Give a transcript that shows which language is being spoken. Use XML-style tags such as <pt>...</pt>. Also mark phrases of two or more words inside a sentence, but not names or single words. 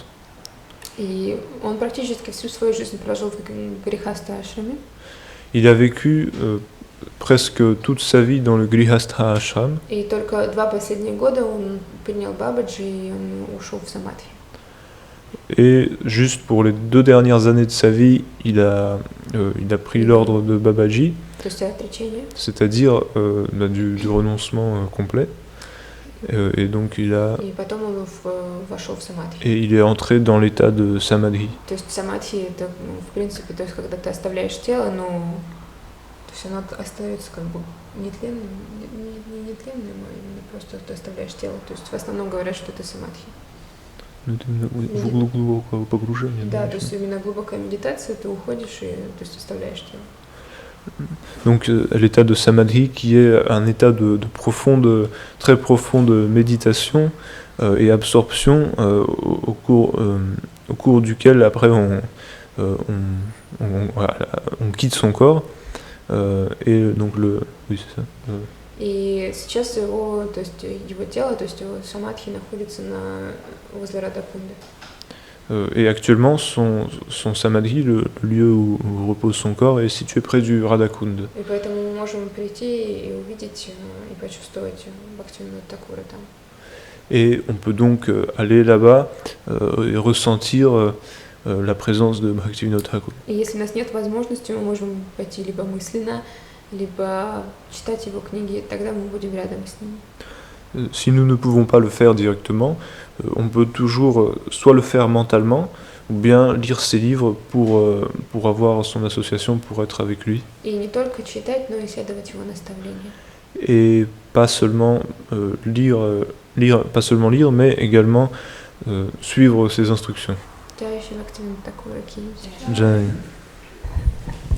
<ru>И он практически всю свою жизнь прожил в Грихаста Ашраме.</ru> <fr>Il a vécu presque toute sa vie dans le Grihastha Ashram.</fr> <ru>И только 2 последних года он принял Бабаджи, и он ушел в Самадхи.</ru> <fr>Et juste pour les 2 dernières années de sa vie, il a pris l'ordre de Babaji,</fr> <ru>То есть отречение.</ru> <fr>c'est-à-dire du renoncement complet. Et donc</fr> <ru>И потом он вошел в Самадхи.</ru> <fr>et il est entré dans l'état de Samadhi.</fr> <ru>То есть Самадхи это, в принципе, то есть когда ты оставляешь тело, но то есть оно остается как бы нетленным, не нетленным, а именно просто ты оставляешь тело. То есть в основном говорят, что это Самадхи. Глубокое погружение. Да, то есть именно глубокая медитация, ты уходишь и то есть оставляешь тело.</ru> <fr>Donc l'état de Samadhi qui est un état de profonde, très profonde méditation et absorption au cours duquel après on quitte son corps et donc oui c'est ça.</fr> <ru>И сейчас его, то есть его тело, то есть его самадхи находится возле Радакунды.</ru> <fr>Et actuellement, son samadhi, le lieu où repose son corps, est situé près du Radhakund.</fr> <ru>И поэтому мы можем прийти и увидеть и почувствовать Бхактивинода Такура там.</ru> <fr>Et on peut donc aller là-bas et ressentir la présence de Bhaktivinoda Thakur.</fr> <ru>И если у нас нет возможности, мы можем пойти либо мысленно, либо читать его книги, тогда мы будем рядом с ним.</ru> <fr>Si nous ne pouvons pas le faire directement, on peut toujours soit le faire mentalement, ou bien lire ses livres pour avoir son association, pour être avec lui.</fr> <ru>И не только читать, но и исследовать его наставления.</ru> <fr>Et pas seulement lire, mais également suivre ses instructions.</fr> <hi>जय श्री भक्तिविनोद ठाकुर की जय. Jai.</hi>